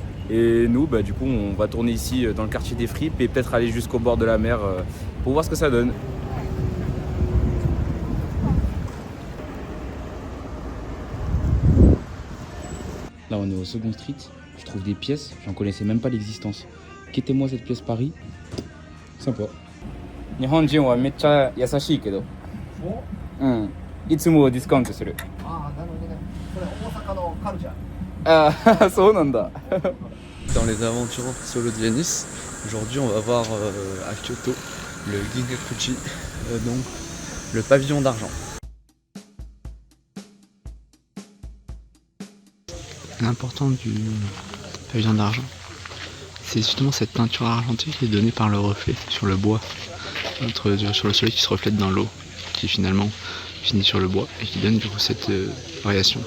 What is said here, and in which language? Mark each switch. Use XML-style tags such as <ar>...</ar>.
<fr>Et nous, bah, du coup, on va tourner ici dans le quartier des Fripes et peut-être aller jusqu'au bord de la mer pour voir ce que ça donne. Là, on est au Second Street. Je trouve des pièces, j'en connaissais même pas l'existence. Quittez-moi cette pièce Paris. Sympa.</fr> <ja>日本人はめっちゃ優しいけど、いつもディスカウントする。ああ、なるほどね。これ大阪のカルチャー。ああ、そうなんだ。</ja> <fr>Dans les aventures solo de Yanis, aujourd'hui on va voir à Kyoto le Ginkakuji, donc le pavillon d'argent. L'important du pavillon d'argent, c'est justement cette peinture argentée qui est donnée par le reflet sur le bois, sur le soleil qui se reflète dans l'eau, qui finalement finit sur le bois et qui donne du coup cette variation.</fr>